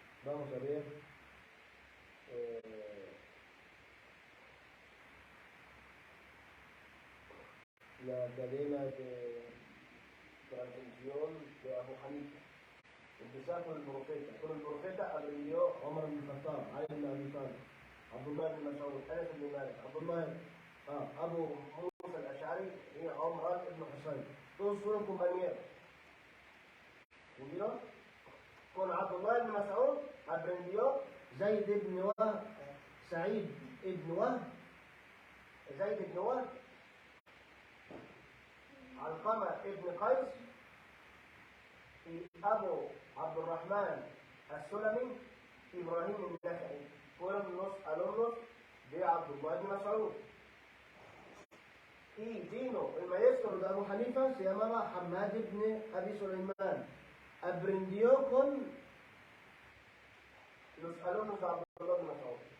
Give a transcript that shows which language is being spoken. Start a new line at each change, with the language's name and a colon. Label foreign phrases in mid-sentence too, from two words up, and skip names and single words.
Spanish: vamos a ver la cadena de transmisión de Abu Hanifa. Empezar con el profeta. Con el profeta aprendió Omar ibn Khattab, Ali ibn Abi Talib, Abdullah ibn Mas'ud, Anas ibn Malik, Abu Musa al-Ash'ari y Umran ibn Husayn. Todos fueron compañeros. ¿Entendieron? Con Abdullah ibn Mas'ud aprendió Zayd ibn Wahb, Sa'id ibn Wahb, Zayd ibn Wahb, Alqama ibn Qais y Abu Abdurrahman al-Sulami, Ibrahim al-Nakhai. Fueron los alumnos de Abdullah ibn Mas'ud. Y vino el maestro de Abu Hanifa, se llamaba Hamad ibn Abi Sulaiman. Aprendió con los alumnos de Abdullah ibn Mas'ud.